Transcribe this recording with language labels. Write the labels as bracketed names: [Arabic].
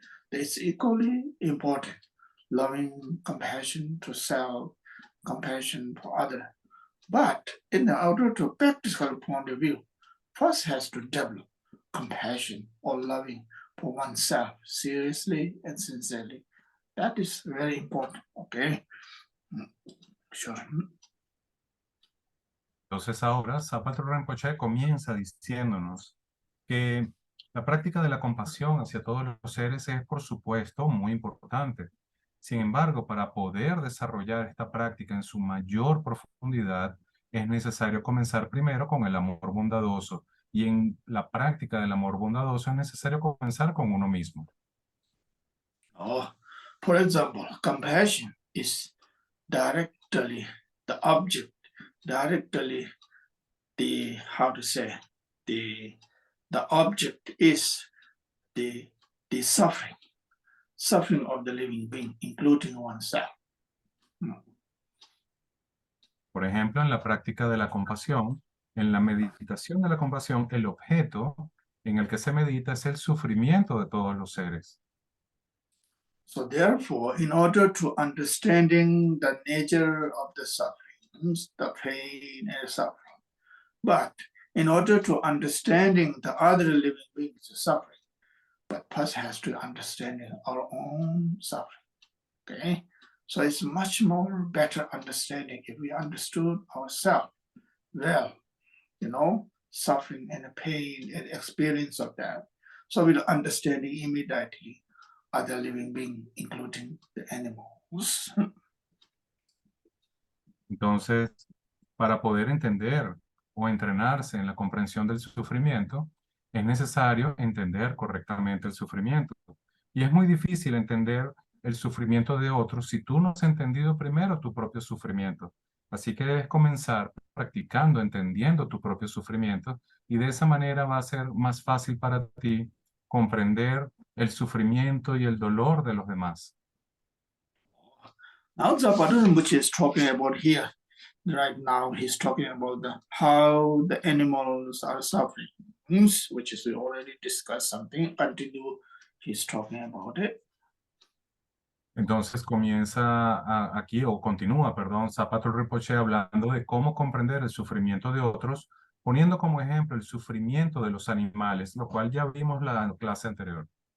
[English] It's equally important. Loving compassion to self, compassion for other. But in order to practical point of view, first has to develop compassion or loving for oneself seriously and sincerely. That is very important. Okay. Sure. [Spanish] Entonces ahora Zapato Rinpoche comienza diciéndonos que la práctica de la compasión hacia todos los seres es, por supuesto, muy importante. Sin embargo, para poder desarrollar esta práctica en su mayor profundidad, es necesario comenzar primero con el amor bondadoso. Y en la práctica del amor bondadoso es necesario comenzar con uno mismo. [English] Oh, for example, compassion is directly the object, directly how to say, the object is the suffering of the living being, including oneself. [Spanish] Por ejemplo, en la práctica de la compasión, en la meditación de la compasión, el objeto en el que se medita es el sufrimiento de todos los seres. [English] So therefore, in order to understanding the nature of the sufferings, the pain and suffering, but in order to understanding the other living beings' suffering, but first has to understand our own suffering. Okay, so it's much more better understanding if we understood ourselves well, suffering and pain and experience of that. So we'll understand immediately other living being, including the animals. [Spanish] Entonces, para poder entender o entrenarse en la comprensión del sufrimiento, es necesario entender correctamente el sufrimiento. Y es muy difícil entender el sufrimiento de otros si tú no has entendido primero tu propio sufrimiento. Así que debes comenzar practicando, entendiendo tu propio sufrimiento, y de esa manera va a ser más fácil para ti comprender el sufrimiento y el dolor de los demás. [English] Now the pattern which is talking about here, right now he's talking about how the animals are suffering, which is we already discussed something. Continue, he's talking about it. [Spanish] Entonces aquí, o continúa, perdón, Zapato Rinpoche hablando de cómo comprender el sufrimiento de otros, poniendo como ejemplo el sufrimiento de los animales, lo cual ya vimos la clase anterior.